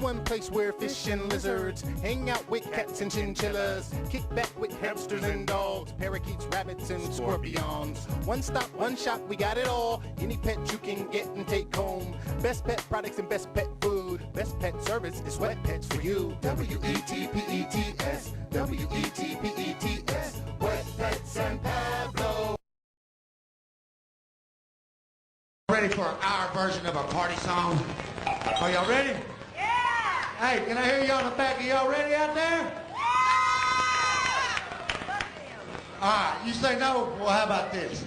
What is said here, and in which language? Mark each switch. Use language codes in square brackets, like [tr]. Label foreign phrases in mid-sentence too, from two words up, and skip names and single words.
[en] place where fish and lizards hang out with cats and chinchillas, kick back with hamsters and dogs, parakeets, rabbits, and scorpions. One stop, one shop, we got it all. Any pet you can get and take home. Best pet products and best pet food. Best pet service is Wet Pets for you. W-E-T-P-E-T-S, W-E-T-P-E-T-S, Wet Pets and Pablo. Ready for our version of a party song? Are y'all ready? Yeah! Hey, can I hear y'all in the back? Are y'all ready out there? Yeah! All right, you say no? Well, how about this?